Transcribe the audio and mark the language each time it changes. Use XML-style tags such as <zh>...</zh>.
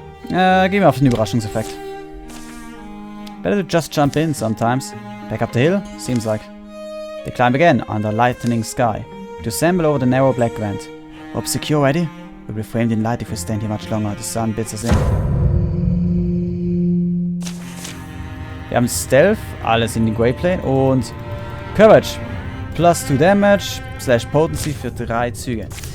<de>Gehen wir auf den Überraschungseffekt.</de> <en>Better to just jump in sometimes. Back up the hill? Seems like. They climb again under lightening sky. To assemble over the narrow black vent. Rope secure ready? We'll be framed in light if we stand here much longer. The sun bits us in.</en> <de>Wir haben Stealth, alles in den Grey Plane und Courage. Plus 2 Damage, / Potency für 3 Züge.</de>